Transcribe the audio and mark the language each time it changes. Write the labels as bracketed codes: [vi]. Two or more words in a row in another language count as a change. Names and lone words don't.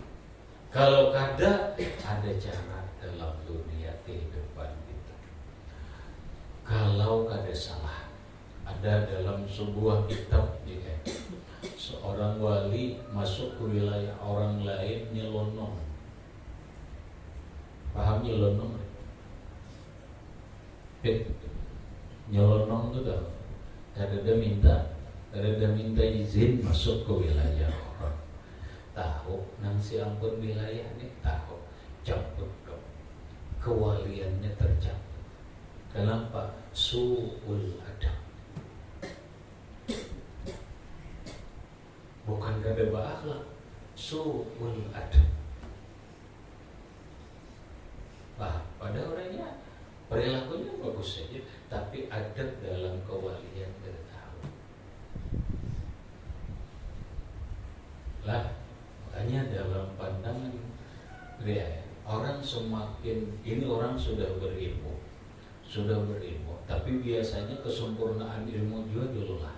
[id] Kalau kada, ada cara dalam dunia kehidupan kita. Kalau kada salah, ada dalam sebuah kitab ya, seorang wali masuk ke wilayah orang lain nyelonong. Paham nyelonong? Nyelonong itu dah kada minta izin masuk ke wilayah orang. [bjn] Tahu nang si ampun wilayah ni tahu, campur kewaliannya tercampur. [id] Kenapa? [ar] سوء الأدب. [id] Bukan kada berakhlak, [ar] سوء الأدب. [id] Pada orangnya perilakunya bagus saja, tapi adab dalam kewalian tidak tahu. Lah, makanya dalam pandangan dia, orang semakin ini orang sudah berilmu, tapi biasanya kesempurnaan ilmu juga dulu lah.